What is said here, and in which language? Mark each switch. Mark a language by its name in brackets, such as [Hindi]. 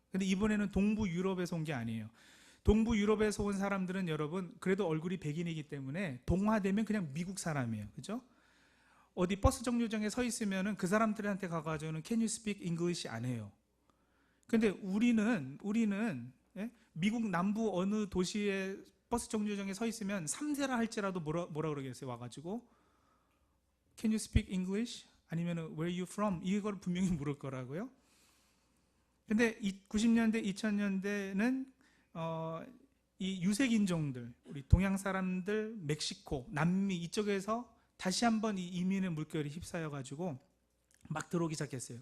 [Korean] 근데 이번에는 동부 유럽에서 온 게 아니에요. 동부 유럽에서 온 사람들은 여러분, 그래도 얼굴이 백인이기 때문에 동화되면 그냥 미국 사람이에요. 그죠? 어디 버스 정류장에 서 있으면은 그 사람들한테 가가지고는 [English] Can you speak English? [Korean] 안 해요. 근데 우리는 미국 남부 어느 도시에 버스 정류장에 서 있으면 3세라 할지라도 뭐라 그러겠어요? 와가지고 [English] Can you speak English? [Korean] 아니면 [English] Where are you from? [Korean] 이걸 분명히 물을 거라고요. 근데 90년대, 2000년대는 이 유색 인종들, 우리 동양 사람들, 멕시코, 남미 이쪽에서 다시 한번 이 이민의 물결이 휩싸여가지고 막 들어오기 시작했어요.